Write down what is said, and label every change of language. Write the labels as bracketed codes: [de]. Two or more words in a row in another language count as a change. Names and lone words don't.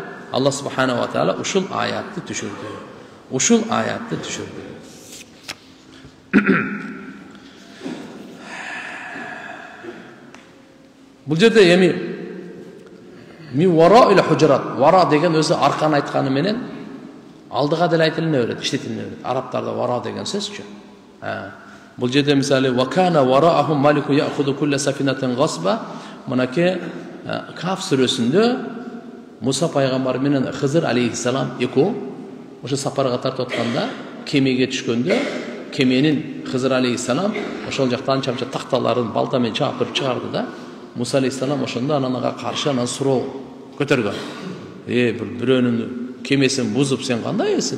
[ky] Алла субханаху ва таала ушул аятты түшүрдү. Бул жерде эми [ar] من وراء الحجرات, [ky] вара деген өзү арканы айтканы менен алдыга деле айтылына берет, иштетилине берет. Арабтарда вара деген сөзчү. Бул жерде мисалы [ar] "وكان وراءهم ملك يأخذ كل سفينة غصبا", [ky] мынаке Каф сүрөсүндө Муса пайгамбар менен Хызыр алейхиссалам экөө ошо сапарга тартып атканда кемеге түшкөндө, кеменин Хызыр алейхиссалам ошол жактан чамча такталарын балта менен чапырып чыгарды да. Муса алейхиссалам ошондо анага каршы анан суроо көтөргөн. Бирөөнүн кемесин бузуп сен кандай элсиң?